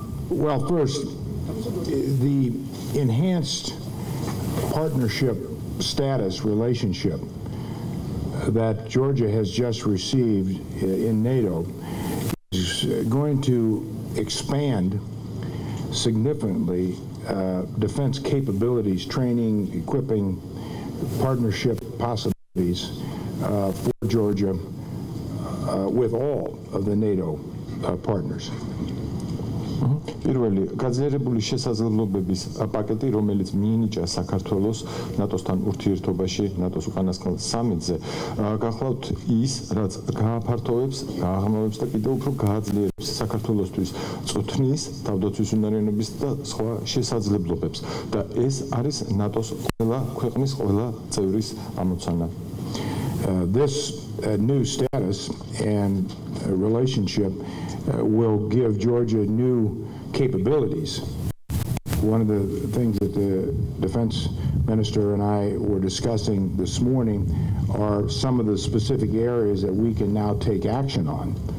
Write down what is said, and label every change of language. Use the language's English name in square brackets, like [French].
[English] Well, first, the enhanced partnership status relationship that Georgia has just received in NATO is going to expand significantly defense capabilities, training, equipping, partnership possibilities for Georgia with all of the NATO partners. [Georgian] პირველი გაძლიერებული შესაძლებლობების პაკეტი, რომელიც მიენიჭა საქართველოს ნატოსთან ურთიერთობაში, ნატოს უკანასკნელ სამიტზე, გახლავთ ის, რაც გააფართოვებს, გააღრმავებს და კიდევ უფრო გააძლიერებს საქართველოსთვის წვრთნის, თავდაცვის უნარიანობის და სხვა შესაძლებლობებს. და ეს არის ნატოს ყველა ქვეყნის, ყველა წევრის ამოცანა. [English] This new status and relationship will give Georgia new capabilities. One of the things that the defense minister and I were discussing this morning are some of the specific areas that we can now take action on